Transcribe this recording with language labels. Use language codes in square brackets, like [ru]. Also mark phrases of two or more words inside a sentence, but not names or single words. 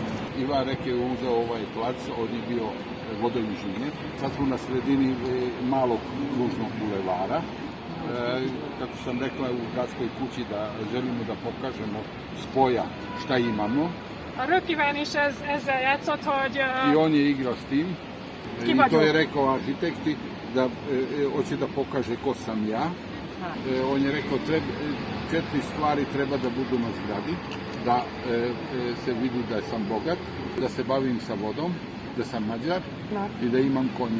[sr] Ivan Rek je uzeo ovaj plac, on je bio vodoinženjer. Sad smo na sredini malog kružnog bulevara. Kako sam rekla u gradskoj kući da želimo da pokažemo spoja šta imamo. [hu] A Rökiven is ezzel játszott, hogy [sr] I on je igrao s tim. [hu] Ki [sr] I [hu] vagyok? [sr] to je rekao arhitekti da hoće da pokaže ko sam ja. On je rekao 4 stvari treba da budu na zgradi, da se vidi da sam bogat, da se bavim sa vodom, da sam Mađar i da imam konja.